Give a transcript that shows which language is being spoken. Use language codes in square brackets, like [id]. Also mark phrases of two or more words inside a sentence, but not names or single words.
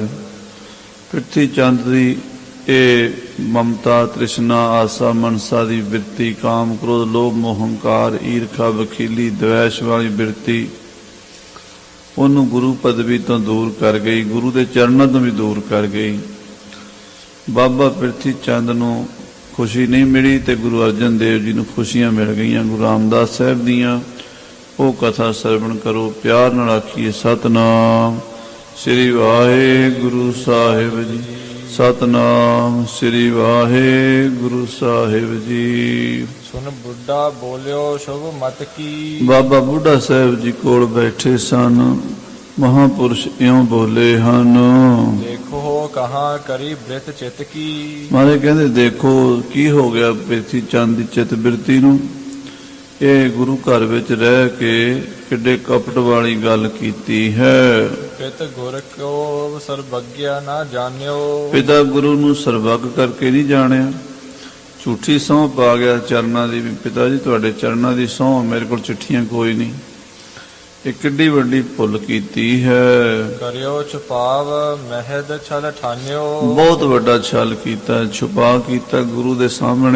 [pa] ਪਿਰਥੀ ਚੰਦ ਦੀ ਯੇ ਮਮਤਾ ਤ੍ਰਿਸ਼ਨਾ ਆਸਾ ਮਨਸਾ ਦੀ ਬਿਰਤੀ, ਕਾਮ ਕ੍ਰੋਧ ਲੋਭ ਮੋਹ ਹੰਕਾਰ ਈਰਖਾ ਵਖੀਲੀ ਦ੍ਵੈਸ਼ ਵਾਲੀ ਬਿਰਤੀ ਉਨ੍ਹੋਂ ਨੇ ਗੁਰੂ ਪਦਵੀ ਤੋਂ ਦੂਰ ਕਰ ਗਈ, ਗੁਰੂ ਕੇ ਚਰਣੋਂ ਤੋਂ ਭੀ ਦੂਰ ਕਰ ਗਈ। ਬਾਬਾ ਪਿਰਥੀ ਚੰਦ ਨੂੰ ਖ਼ੁਸ਼ੀ ਨਹੀਂ ਮਿਲੀ ਤੋ ਗੁਰੂ ਅਰਜਨ ਦੇਵ ਜੀ ਨੂੰ ਖ਼ੁਸ਼ੀਆਂ ਮਿਲ ਗਈ। ਗੁਰੂ ਰਾਮਦਾਸ ਸਾਹਿਬ ਦੀਆਂ ਵੋ ਕਥਾ ਸਰਵਣ ਕਰੋ, ਪਿਆਰ ਨਾਲ ਆਖੀਏ ਸਤਿਨਾਮ ਸ੍ਰੀ ਵਾਹਿਗੁਰੂ ਸਾਹਿਬ ਜੀ। ਸਤਿਨਾਮ ਸ੍ਰੀ ਵਾਹਿਗੁਰੂ ਸਾਹਿਬ ਜੀ। [bra] सुन बुढ़ा बोलियो शुभ मत की। [pa] ਬਾਬਾ ਬੁੱਢਾ ਸਾਹਿਬ ਜੀ ਕੋਲ ਬੈਠੇ ਸਨ। ਮਹਾਪੁਰਖ ਇਉਂ ਬੋਲੇ ਹਨ, [bra] देखो कहाँ करी वृत चित की। [pa] ਮਾਰੇ ਕਹਤੇ ਦੇਖੋ ਕੀ ਹੋ ਗਿਆ ਪਿਰਥੀ ਚੰਦ ਦੀ ਚਿਤ ਬਿਰਤੀ ਨੂੰ। ਯੇ ਗੁਰੂ ਘਰ ਵਿਚ ਰਹਿ ਕੇ ਕਿੱਡੇ ਕਪਟ ਵਾਲੀ ਗੱਲ ਕੀਤੀ ਹੈ। [bra] पित गुर को सर्वज्ञ ना जान्यो। [pa] ਪਿਤਾ ਗੁਰੂ ਨੂੰ ਸਰਵੱਗ ਕਰਕੇ ਨਹੀਂ ਜਾਣਿਆ, ਝੂਠੀ ਸੌਂ ਪਾ ਗਿਆ ਚਰਨਾਂ ਦੀ। ਪਿਤਾ ਜੀ ਤੁਹਾਡੇ ਚਰਨਾਂ ਦੀ ਸੌਂ, ਮੇਰੇ ਕੋਲ ਚਿੱਠੀਆਂ ਕੋਈ ਨਹੀਂ। ਯੇ ਕਿੱਡੀ ਵੱਡੀ ਭੁੱਲ ਕੀਤੀ ਹੈ। [bra] करियो छुपाव महद छल ठान्यो। [pa] ਬਹੁਤ ਵੱਡਾ ਛਲ ਕੀਤਾ, ਛੁਪਾ ਕੀਤਾ ਗੁਰੂ ਦੇ ਸਾਮ੍ਹਣੇ।